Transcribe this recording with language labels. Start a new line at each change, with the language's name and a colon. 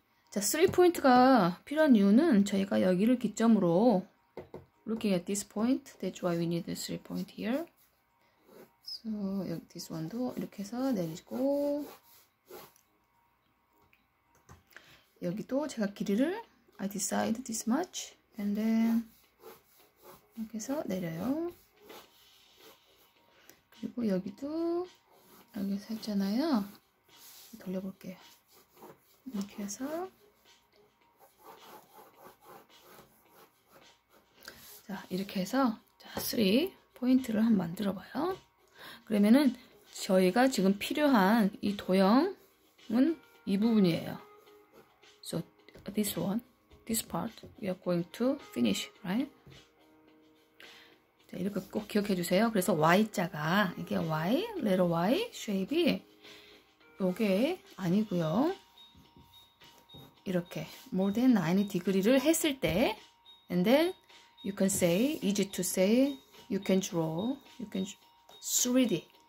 Korean: 자, 3포인트가 필요한 이유는 저희가 여기를 기점으로
English: looking at this point, that's why we need the 3 point here.
Korean: So, 여기 this one도 이렇게 해서 내리고 여기도 제가 길이를
English: I decide this much and then
Korean: 이렇게 해서 내려요. 그리고 여기도 여기서 했잖아요. 돌려볼게요. 이렇게 해서 자 이렇게 해서 자 3포인트를 한번 만들어 봐요. 그러면은 저희가 지금 필요한 이 도형은 이 부분이에요.
English: So this one, this part we are going to finish, right?
Korean: 자, 이렇게 꼭 기억해 주세요. 그래서 Y자가 이게 Y, letter Y shape이 요게 아니고요.
English: 이렇게 more than 90 degree를 했을 때 and then you can say, easy to say, you can draw, you can 3D.